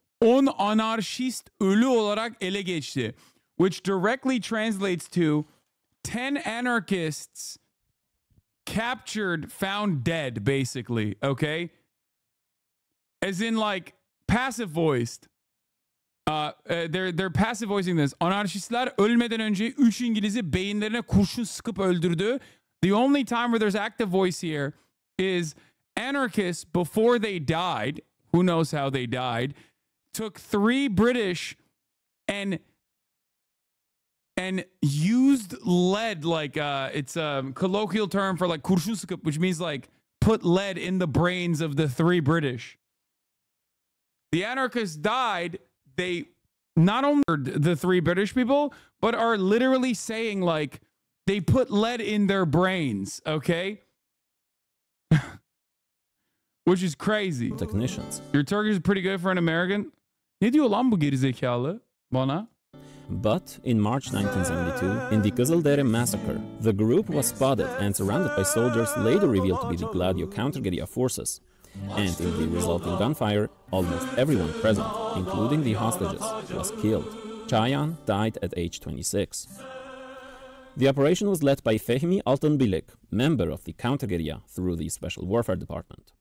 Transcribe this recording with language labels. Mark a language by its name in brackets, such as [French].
[Turkish] 10 anarşist ölü olarak ele geçti, [English] which directly translates to 10 anarchists captured, found dead, basically, okay? As in, like, passive voiced. They're passive voicing this. [Turkish] Anarşistler ölmeden önce 3 İngiliz'i beyinlerine kurşun sıkıp öldürdü. [English] The only time where there's active voice here is anarchists, before they died, who knows how they died, took 3 British and used lead, like it's a colloquial term for like [Turkish] kurşun sıkıp, [English] which means like put lead in the brains of the 3 British. The anarchists died. They not only murdered the 3 British people, but are literally saying like they put lead in their brains, okay? Which is crazy. Technicians. Your Turkish is pretty good for an American. [Turkish] Ne diyor lan bu gerizekalı bana? [English] But in March 1972, in the Kızıldere massacre, the group was spotted and surrounded by soldiers later revealed to be the Gladio counter-guerrilla forces. And in the resulting gunfire, almost everyone present, including the hostages, was killed. Çayan died at age 26. The operation was led by Fehmi Altınbilik, member of the counter-guerrilla through the Special Warfare Department.